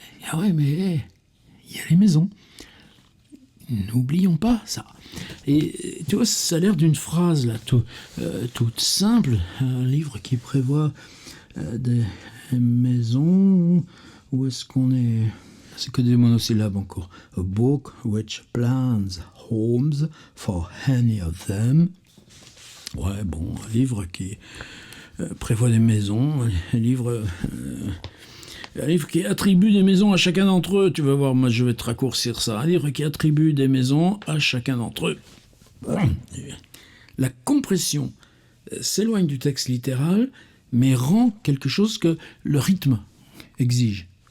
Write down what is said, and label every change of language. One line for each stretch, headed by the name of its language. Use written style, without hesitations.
French: Ah ouais, mais il y a les maisons. N'oublions pas ça. Et tu vois, ça a l'air d'une phrase là, toute simple, un livre qui prévoit des maisons. Où est-ce qu'on est ? C'est que des monosyllabes encore.
English: A book which plans homes for any of them.
French: Ouais, bon, un livre qui prévoit des maisons, un livre qui attribue des maisons à chacun d'entre eux. Tu vas voir, moi je vais te raccourcir ça. Un livre qui attribue des maisons à chacun d'entre eux. La compression s'éloigne du texte littéral, mais rend quelque chose que le rythme exige.